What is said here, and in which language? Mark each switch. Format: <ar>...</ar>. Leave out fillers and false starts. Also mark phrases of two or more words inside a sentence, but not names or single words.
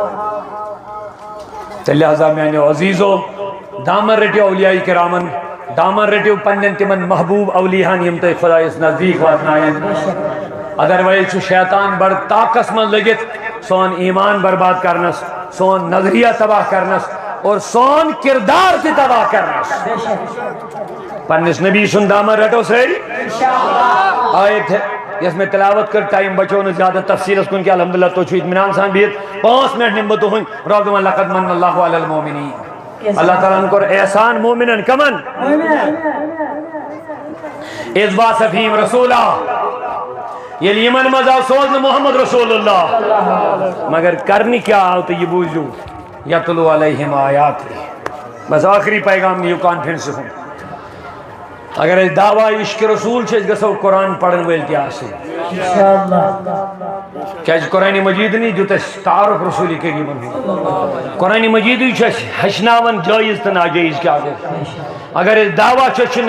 <ks>تہٕ لہذا میانیو عزیٖزو دامن رٔٹِو اولیاء کرامن دامن رٔٹِو پننٮ۪ن تِمن محبوٗب اولیاہن یِم تۄہہِ خۄدایس نزدیٖک واتناون ادروایز چھُ شیطان بڑٕ طاقتس منٛز لٔگِتھ سون ایمان برباد کرنس سون نظریہ تباہ کرنس اور سون کردار تہِ تباہ کرنس پننس نبی سُنٛد دامن رٹو سٲری آیت یس میں تلاوت کر ٹائم بچو نہٕ زیادٕ تفصیلس کُن کینٛہہ الحمدللہ تُہۍ چھِو اطمینان سان بِہِتھ 5 منٹ نِمہٕ بہٕ تُہُنٛد رب دپان</ks> <ar>لقد من اللہ علی المؤمنین</ar> <ks>اللہ تعالیٰ ہن کوٚر احسان مومنن کمن</ks> <ar>اذ بعث فیہم رسولا</ar> <ks>ییٚلہِ یِمن منٛز آو سوزنہٕ</ks> <ar>محمد رسول اللہ</ar> <ks>مگر کرنہِ کیٛاہ آو تہٕ یہِ بوٗزِو</ks> <ar>یتلو علیہم آیات</ar> <ks>بس آخری پیغام نِیِو کانفرنسہِ ہُنٛد اگر أسۍ دعوا عشق رسول چھِ أسۍ گژھو قرآن پرن وٲلۍ تہِ آسٕنۍ کیٛازِ قرآنِ مجیٖدنٕے دیُت اَسہِ تعارُف رسوٗلِ کریٖمن ہُنٛد قرآنِ مجیٖدٕے چھُ اَسہِ ہیٚچھناوان جٲیز تہٕ ناجٲیز کیٛاہ گوٚو اگر أسۍ دعوا چھِ أسۍ چھِ</ks>